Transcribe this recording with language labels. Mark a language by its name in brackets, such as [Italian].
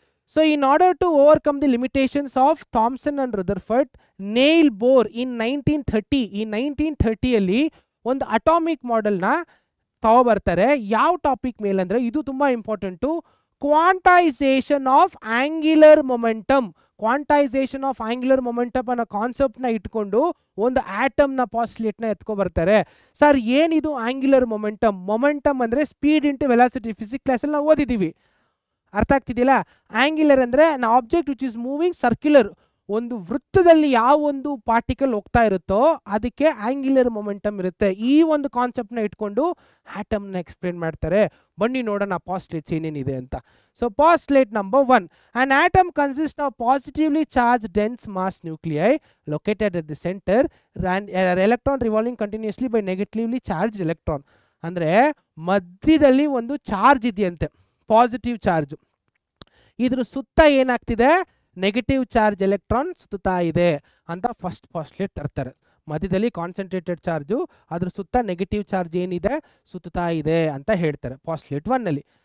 [English] So in order to overcome the limitations of Thomson and Rutherford, Neil Bohr in 1930, [Kannada] ಈ 1930 ಅಲ್ಲಿ ಒಂದು atomic ಮಾಡೆಲ್ನ ತಗೊಬರ್ತಾರೆ. ಯಾವ topic ಮೇಲೆ ಅಂದರೆ, ಇದು ತುಂಬ important, quantisation of angular momentum. Quantisation of angular momentum ಅನ್ನೋ ಕಾನ್ಸೆಪ್ಟ್ನ ಇಟ್ಕೊಂಡು ಒಂದು ಆಟಮ್ನ ಪಾಸ್ಟ್ಲೇಟ್ನ ಎತ್ಕೊಬರ್ತಾರೆ. ಸರ್ ಏನಿದು ಆಂಗ್ಯುಲರ್ ಮೊಮೆಂಟಮ್? ಮೊಮೆಂಟಮ್ ಅಂದರೆ ಸ್ಪೀಡ್ ಇಂಟು ವೆಲಾಸಿಟಿ. ಫಿಸಿಕ್ಸ್ ಕ್ಲಾಸಲ್ಲಿ ನಾವು ಓದಿದ್ದೀವಿ. ಅರ್ಥ ಆಗ್ತಿದೆಯಲ್ಲ. ಆಂಗ್ಯುಲರ್ ಅಂದರೆ [English] An object which is moving circular. [Kannada] ಒಂದು ವೃತ್ತದಲ್ಲಿ ಯಾವ ಒಂದು ಪಾರ್ಟಿಕಲ್ ಹೋಗ್ತಾ ಇರುತ್ತೋ ಅದಕ್ಕೆ ಆಂಗ್ಯುಲರ್ ಮೊಮೆಂಟಮ್ ಇರುತ್ತೆ. ಈ ಒಂದು ಕಾನ್ಸೆಪ್ಟ್ನ ಇಟ್ಕೊಂಡು ಆಟಮ್ನ ಎಕ್ಸ್ಪ್ಲೇನ್ ಮಾಡ್ತಾರೆ. ಬನ್ನಿ ನೋಡೋಣ ಪಾಸ್ಟ್ಲೇಟ್ಸ್ ಏನೇನಿದೆ ಅಂತ. [English] So postulate number 1, an atom consists of positively charged dense mass nuclei located at the center and an electron revolving continuously by negatively charged electron. [Kannada] ಅಂದರೆ ಮಧ್ಯದಲ್ಲಿ ಒಂದು ಚಾರ್ಜ್ ಇದೆಯಂತೆ, ಪಾಸಿಟಿವ್ ಚಾರ್ಜ್. ಇದ್ರ ಸುತ್ತ ಏನಾಗ್ತಿದೆ, ನೆಗೆಟಿವ್ ಚಾರ್ಜ್ ಎಲೆಕ್ಟ್ರಾನ್ ಸುತ್ತಾ ಇದೆ ಅಂತ ಫಸ್ಟ್ ಪಾಸ್ಟ್ಲೇಟ್ ತರ್ತಾರೆ. ಮಧ್ಯದಲ್ಲಿ ಕಾನ್ಸಂಟ್ರೇಟೆಡ್ ಚಾರ್ಜು, ಅದ್ರ ಸುತ್ತ ನೆಗೆಟಿವ್ ಚಾರ್ಜ್ ಏನಿದೆ ಸುತ್ತಾ ಇದೆ ಅಂತ ಹೇಳ್ತಾರೆ ಪಾಸ್ಟ್ಲೇಟ್ 1 ಅಲ್ಲಿ.